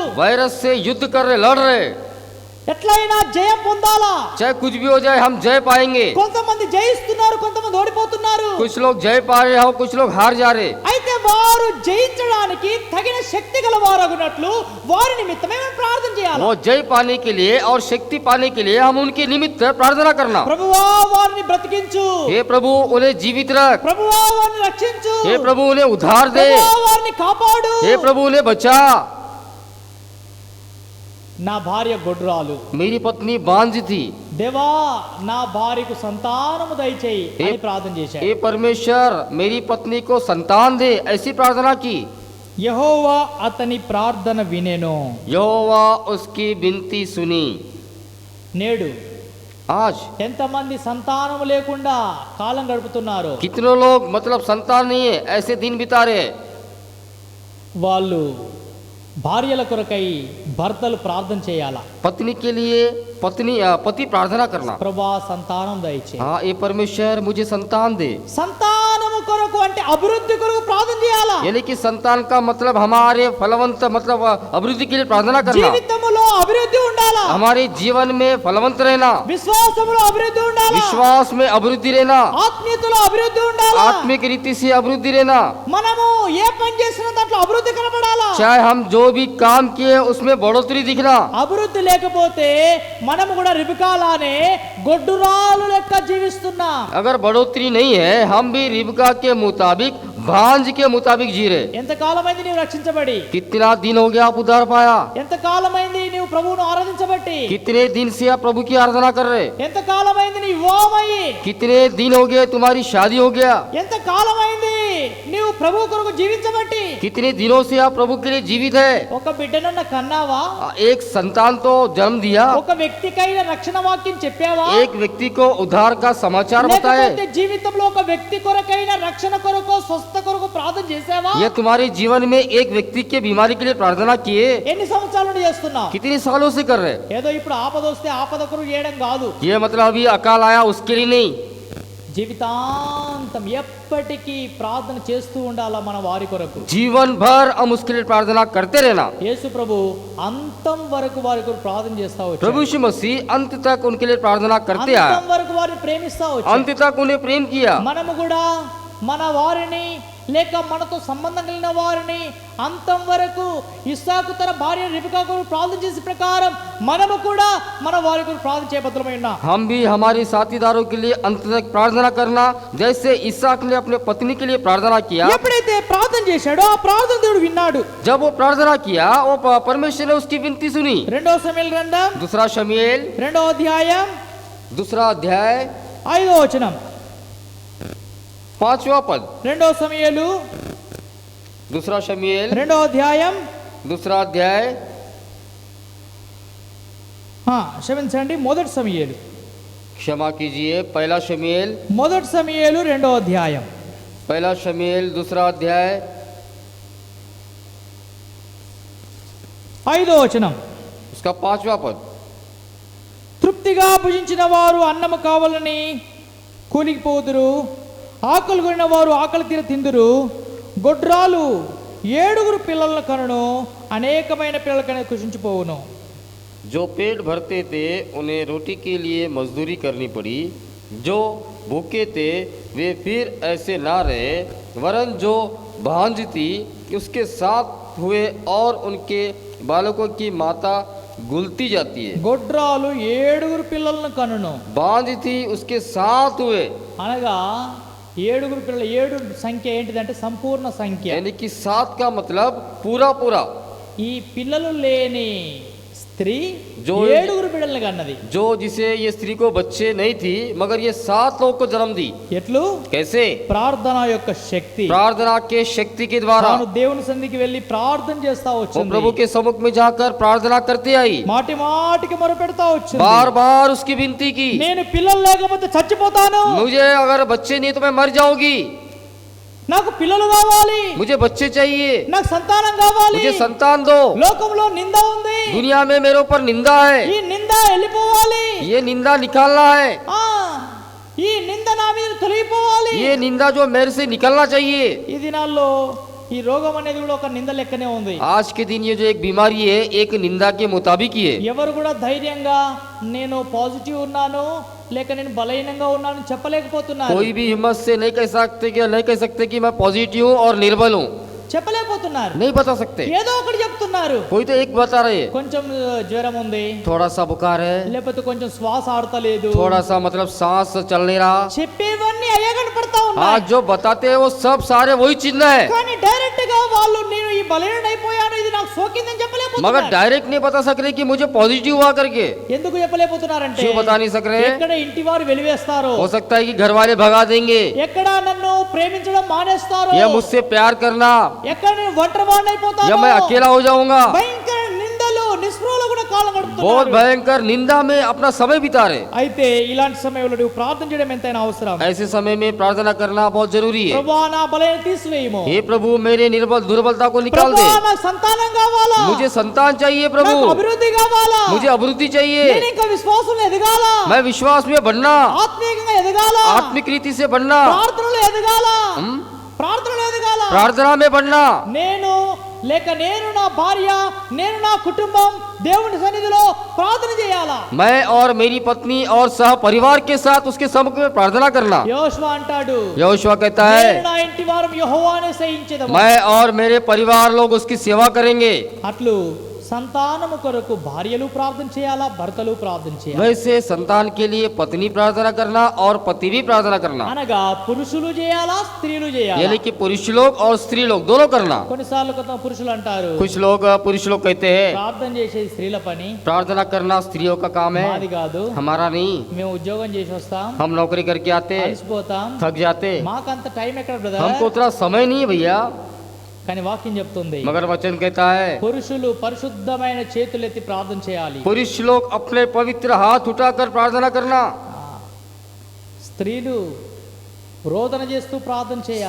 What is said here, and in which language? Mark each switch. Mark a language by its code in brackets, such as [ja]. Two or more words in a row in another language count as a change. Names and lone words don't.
[hi] वायरस से युद्ध कर रहे, लड़ रहे, [te] ఎట్లయినా జయం పొందాలా. [hi] चाहे कुछ भी हो जाए हम जय पाएंगे। [te] కొంతమంది జయిస్తున్నారు, కొంతమంది ఓడిపోతున్నారు. [hi] कुछ लोग जय पा रहे हैं, कुछ लोग हार जा रहे। [te] అయితే వారు జయించడానికి తగిన శక్తి గల వారగునట్లు వారి నిమిత్తమే మనం ప్రార్థన చేయాలి. [hi] वो जय पाने के लिए और शक्ति पाने के लिए हम उनके निमित्त प्रार्थना करना। [te] ప్రభువా వారిని బ్రతికించు, [hi] हे प्रभु उन्हें जीवित रख, [te] ప్రభువా వారిని రక్షించు, [hi] हे प्रभु उन्हें उद्धार दे, [te] ప్రభువా వారిని కాపాడు. [hi] हे प्रभु उन्हें बचा। [te] నా భార్య గొడ్రాలు, [hi] मेरी पत्नी बांझ थी, [te] దేవా నా భార్యకు సంతానము దయచేయి అని ప్రార్థన చేశాడు. [hi] हे परमेश्वर मेरी पत्नी को संतान दे, ऐसी प्रार्थना की। [te] యెహోవా అతని ప్రార్థన వినెను. [hi] यहोवा उसकी विनती सुनी। [te] నేడు [hi] आज [te] ఎంతమంది సంతానము లేకుండా కాలం గడుపుతున్నారు. [hi] कितने लोग मतलब संतान नहीं है, ऐसे दिन बिता रहे हैं। [te] వాళ్ళు భార్యల కొరకై భర్తలు ప్రార్థన చేయాలా. [hi] पत्नी के लिए पति प्रार्थना करना। [te] ప్రభా సంతానం దయచేయి. [hi] हाँ, ये परमेश्वर मुझे संतान दे। [te] సంతానము కొరకు అంటే అభివృద్ధి కొరకు ప్రార్థన చేయాలా. [hi] यानी कि संतान का मतलब हमारे फलवंत मतलब अभिवृद्धि के लिए प्रार्थना करना, [te] జీవితములో అభివృద్ధి ఉండాలా. [hi] हमारे जीवन में फलवंत रहना, [te] విశ్వాసములో అభివృద్ధి ఉండాలా. [hi] विश्वास में अभिवृद्धि रहना, [te] ఆత్మీయతలో అభివృద్ధి ఉండాలా. [hi] आत्मिक रीति से अभिवृद्धि रहना। [te] మనము ఏ పని చేసినా దాంట్లో అభివృద్ధి కనబడాలా. [hi] चाहे हम जो भी काम किए उसमें बढ़ोतरी दिखना। [te] అభివృద్ధి లేకపోతే మనము కూడా రిబకాలానే గొడ్డురాలు లెక్క జీవిస్తున్నాం. [hi] अगर बढ़ोतरी नहीं है, हम भी रिबका के मुताबिक भांज के मुताबिक जी रहे। [te] ఎంతకాలమైంది నీవు రక్షించబడి? [hi] कितना दिन हो गया आप उद्धार पाया? [te] ఎంతకాలమైంది నీవు ప్రభువును ఆరాధించబట్టి? [hi] कितने दिन से आप प्रभु की आराधना कर रहे? [te] ఎంతకాలమైంది నీ వివాహమయ్యి? [hi] कितने दिन हो गए तुम्हारी शादी हो गया? [te] ఎంతకాలమైంది నీవు ప్రభు కొరకు జీవించబట్టి? [hi] कितने दिनों से आप प्रभु के लिए जीवित है? [te] ఒక బిడ్డనన్న కన్నావా? [hi] एक संतान तो जन्म दिया, [te] ఒక వ్యక్తికైన రక్షణ వాక్యం చెప్పావా? [hi] एक व्यक्ति को उद्धार का समाचार बताए। [te] లేకపోతే జీవితంలో ఒక వ్యక్తి కొరకైన రక్షణ కొరకు స్వస్థ కొరకు ప్రార్థన చేసావా? [hi] यह तुम्हारे जीवन में एक व्यक्ति के बीमारी के लिए प्रार्थना किए? [te] ఎన్ని సంవత్సరాల నుండి చేస్తున్నావు? [hi] कितने सालों से कर रहे? [te] ఏదో ఇప్పుడు ఆపద వస్తే ఆపద కొరకు చేయడం కాదు. [hi] ये मतलब अभी अकाल आया उसके लिए नहीं, [te] జీవితాంతం ఎప్పటికీ ప్రార్థన చేస్తూ ఉండాలా మన వారి కొరకు. [hi] जीवन भर हम उसके लिए प्रार्थना करते रहना। [te] యేసు ప్రభు అంతం వరకు వారి కొరకు ప్రార్థన చేస్తా వచ్చాడు. [hi] प्रभु यीशु मसीह अंत तक उनके लिए प्रार्थना करते आए, [te] అంతం వరకు వారిని ప్రేమిస్తా వచ్చాడు. [hi] अंत तक उन्हें प्रेम किया। [te] మనము కూడా మన వారిని లేక మనతో సంబంధం కలిగిన వారిని అంతం వరకు ఇస్సాకు తన భార్య రిబకా కొరకు ప్రార్థన చేసే ప్రకారం మనము కూడా మన వారి కొరకు ప్రార్థన చేయబద్ధమై ఉన్నాం. [hi] हम भी हमारे साथीदारों के लिए अंत तक प्रार्थना करना, जैसे इसहाक ने अपने पत्नी के लिए प्रार्थना किया। [te] ఎప్పుడైతే ప్రార్థన చేశాడో ఆ ప్రార్థన దేవుడు విన్నాడు. [hi] जब वो प्रार्थना किया, वो परमेश्वर ने उसकी विनती सुनी। [te] రెండవ సమూయేలు గ్రంథం [hi] दूसरा शमूएल, [te] రెండవ అధ్యాయం [hi] दूसरा अध्याय [te] 5వ వచనం. [hi] 5वां पद। [te] రెండవ సమూయేలు [hi] दूसरा शमूएल, [te] రెండవ అధ్యాయం [hi] दूसरा अध्याय, [te] క్షమించండి, మొదటి సమూయేలు [hi] क्षमा कीजिए, पहला शमूएल, [te] మొదటి సమూయేలు రెండవ అధ్యాయం [hi] पहला शमूएल दूसरा अध्याय [te] 5వ వచనం. [hi] उसका 5वां पद। [te] తృప్తిగా భుజించిన వారు అన్నము కావాలని కూలిపోదురు, ఆకలి కొనిన వారు ఆకలి తీర తిందురు. గొడ్రాలు 7 పిల్లల కనును అనేకమైన పిల్లల కను కృషించిపోవును. [hi] जो पेट भरते थे उन्हें रोटी के लिए मजदूरी करनी पड़ी, जो भूखे थे वे फिर ऐसे ना रहे, वरन जो भांज थी उसके साथ हुए और उनके बालकों की माता गुलती जाती है। [te] గొడ్రాలు 7 పిల్లలను కనును [hi] भांज थी उसके साथ हुए, [te] అనగా 7 పిల్లలు, 7 సంఖ్య ఏంటిదంటే సంపూర్ణ సంఖ్య. [hi] यानी कि 7 का मतलब पूरा पूरा। [te] ఈ పిల్లలు లేని స్త్రీ [hi] जो- [te] 7 బిడ్డలను కన్నది. [hi] जो जिसे ये स्त्री को बच्चे नहीं थी मगर ये 7 लोगों को जन्म दी। [te] ఎట్లు? [hi] कैसे? [te] ప్రార్థన యొక్క శక్తి. [hi] प्रार्थना के शक्ति के द्वारा। [te] తాను దేవుని సన్నిధికి వెళ్ళి ప్రార్థన చేస్తా [hi] वो [te] వచ్చింది. [hi] प्रभु के सम्मुख में जाकर प्रार्थना करते आई, [te] మాటి మాటికి మొరపెడతా వచ్చింది. [hi] बार बार उसकी विनती की, [te] నేను పిల్లలు లేకపోతే చచ్చిపోతాను, [hi] मुझे अगर बच्चे नहीं तो मैं मर जाऊंगी, [te] నాకు పిల్లలు కావాలి, [hi] मुझे बच्चे चाहिए, [te] నాకు సంతానం కావాలి. [hi] मुझे संतान दो। [te] లోకంలో నింద ఉంది, [hi] दुनिया में मेरे ऊपर निंदा है, [te] ఈ నింద వెళ్ళిపోవాలి. [hi] ये निंदा निकालना है, [te] ఆ ఈ నింద నా మీద తొలగిపోవాలి. [hi] ये निंदा जो मेरे से निकलना चाहिए। [te] ఈ దినాల్లో ఈ రోగం అనేది కూడా ఒక నింద లెక్కనే ఉంది. [hi] आज के दिन ये जो एक बीमारी है एक निंदा के मुताबिक ही है। [te] ఎవరు కూడా ధైర్యంగా నేను పాజిటివ్ ఉన్నాను లేక నేను బలహీనంగా ఉన్నాను చెప్పలేకపోతున్నారు. [hi] कोई भी हिम्मत से नहीं कह सकते कि मैं पॉजिटिव हूँ और निर्बल हूँ, [te] చెప్పలేకపోతున్నారు. [hi] नहीं बता सकते। [te] ఏదో ఒకటి చెప్తున్నారు. [hi] कोई तो एक बता रहे हैं, [te] కొంచెం జ్వరం ఉంది, [hi] थोड़ा सा बुखार है, [te] లేకపోతే కొంచెం శ్వాస ఆడతలేదు, [hi] थोड़ा सा मतलब सांस चल नहीं रहा। [te] చెప్పేవన్నీ అయ్యా కనపడతా ఉన్నాయి. [hi] आज जो बताते हैं वो सब सारे वही चिन्ह है, [te] కానీ డైరెక్ట్ గా వాళ్ళు నేను ఈ బలహీనుడు అయిపోయాను ఇది నాకు సోకిందని [hi] मगर [te] చెప్పలేకపోతున్నారు. [hi] डायरेक्ट नहीं बता सक रहे कि मुझे पॉजिटिव हुआ करके। [te] ఎందుకు చెప్పలేకపోతున్నారంటే [hi] क्यों बता नहीं सक रहे? [te] ఎక్కడ ఇంటి వారు వెలివేస్తారో, [hi] हो सकता है कि घर वाले भगा देंगे, [te] ఎక్కడ నన్ను ప్రేమించడం మానేస్తారో, [hi] या मुझसे प्यार करना, [te] ఎక్కడ నేను ఒంటరివాడిని అయిపోతానో, [hi] या मैं अकेला हो जाऊंगा। [te] భయంకర నిందలు నిస్పృహలో కూడా కాలం [hi] बहुत [te] గడుపుతున్నారు. [hi] भयंकर निंदा में अपना समय बिता रहे। [te] అయితే ఇలాంటి సమయంలో నువ్వు ప్రార్థన చేయడం ఎంతైనా అవసరం. [hi] ऐसे समय में प्रार्थना करना बहुत जरूरी है। [te] ప్రభువా నా బలహీనత తీసివేయము, [hi] हे प्रभु मेरे दुर्बलता को निकाल दे, [te] ప్రభువా నా సంతానం కావాలా, [hi] मुझे संतान चाहिए [te] నాకు [hi] प्रभु, [te] అభివృద్ధి కావాలా, [hi] मुझे अभिवृद्धि [te] నేను [hi] चाहिए, [te] ఇంకా విశ్వాసంలో ఎదగాల, [hi] मैं विश्वास में बढ़ना, [te] ఆత్మీయంగా ఎదగాల, [hi] आत्मिक रीति से बढ़ना, [te] ప్రార్థనలో ఎదగాల, [hi] हम [te] ప్రార్థనలో ఎదగాల. [hi] प्रार्थना में बढ़ना। [te] నేను లేక నేను నా భార్య నేను నా కుటుంబం దేవుని సన్నిధిలో ప్రార్థన చేయాలా. [hi] मैं और मेरी पत्नी और सह परिवार के साथ उसके सम्मुख में प्रार्थना करना। [te] యోషువ అంటాడు, [hi] यहोशुआ कहता [te] నేను [hi] है [te] నా ఇంటి వారం యెహోవానే సేవించెదము. [hi] मैं और मेरे परिवार लोग उसकी सेवा करेंगे। [te] అట్లు సంతానము కొరకు భార్యలు ప్రార్థన చేయాలా, భర్తలు ప్రార్థన చేయాలి. [hi] वैसे संतान के लिए पत्नी प्रार्थना करना और पति भी प्रार्थना करना, [te] అనగా పురుషులు చేయాలా, స్త్రీలు చేయాలా. [hi] यानी कि पुरुष लोग और स्त्री लोग दोनों करना। [te] కొన్నిసార్లు కొంత పురుషులు అంటారు, [hi] कुछ लोग पुरुष लोग कहते हैं [te] ప్రార్థన చేసేది స్త్రీల పని, [hi] प्रार्थना करना स्त्रियों का काम है, [te] మాది కాదు, [hi] हमारा नहीं। [te] మేము ఉద్యోగం చేసి వస్తాం, [hi] हम नौकरी करके आते, [te] అలసిపోతాం, [hi] थक जाते, [te] మాకంత టైం ఎక్కడ [hi] हमको [te] బ్రదర్. [hi] उतना समय नहीं है भैया। [te] కానీ వాక్యం చెప్తుంది, [hi] मगर वचन कहता है [te] పురుషులు పరిశుద్ధమైన చేతులెత్తి ప్రార్థన చేయాలి, [hi] पुरुष लोग अपने पवित्र हाथ उठाकर प्रार्थना करना, [te] స్త్రీలు రోదన చేస్తూ ప్రార్థన చేయాలి.